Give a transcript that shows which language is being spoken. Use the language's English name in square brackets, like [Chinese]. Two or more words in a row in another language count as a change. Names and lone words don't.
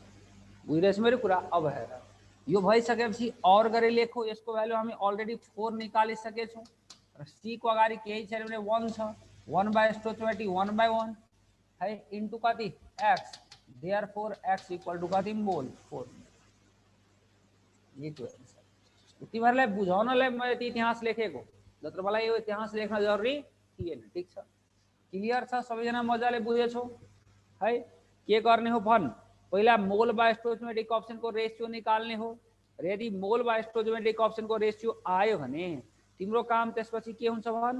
[Nepali] बुझिरहेछ मेरो कुरा? अब हेर यो भइसकेपछि और गरी लेखौ। यसको भ्यालु हामी अलरेडी 4 निकालिसकेछौँ र सी को अगाडि केही छैन भने 1 छ। 1 [English] by stoichiometric [Nepali] 1/1 है इन्टु कति? एक्स। [English] therefore x equal to कति? [Nepali] मोल 4। ये तो तिमीहरूलाई बुझाउनलाई मैले त्यो इतिहास लेखेको, जत्र मलाई यो इतिहास लेख्न जरुरी थिएन। ठीक छ? क्लियर छ? सबैजना मजाले बुझेछौ है? के गर्ने हो भन। पहिला [English] mole by stoichiometric coefficientको [Nepali] रेशियो निकाल्ने हो र यदि [English] mole by stoichiometric coefficientको [Nepali] रेशियो आयो भने तिम्रो काम त्यसपछि के हुन्छ भन?